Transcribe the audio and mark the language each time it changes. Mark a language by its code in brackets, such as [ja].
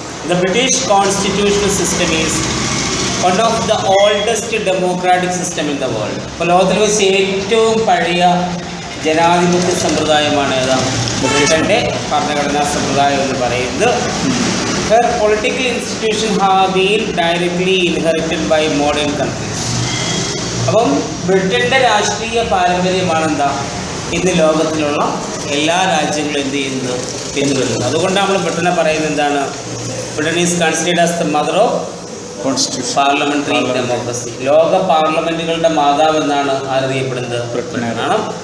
[en] The British constitutional system is one of the oldest democratic system in the world. [ml] ഇപ്പോൾ ലോകത്തിൽ വെച്ച് ഏറ്റവും പഴയ ജനാധിപത്യ സമ്പ്രദായമാണ് ഏതാ? ബ്രിട്ടൻ്റെ ഭരണഘടനാ സമ്പ്രദായം എന്ന് പറയുന്നത്. [en] Her political institutions have been directly inherited by modern countries. [ml] അപ്പം ബ്രിട്ടൻ്റെ രാഷ്ട്രീയ പാരമ്പര്യമാണെന്താ ഇന്ന് ലോകത്തിലുള്ള എല്ലാ രാജ്യങ്ങളും എന്ത് ചെയ്യുന്നത് പിന്തുടരുന്നത്. അതുകൊണ്ടാണ് നമ്മൾ ബ്രിട്ടനെ പറയുന്നത് എന്താണ്? [en] Britain is considered as the mother of parliamentary democracy. [ml] ലോക പാർലമെന്റുകളുടെ മാതാവ് എന്നാണ് അറിയപ്പെടുന്നത് ബ്രിട്ടനാണ്.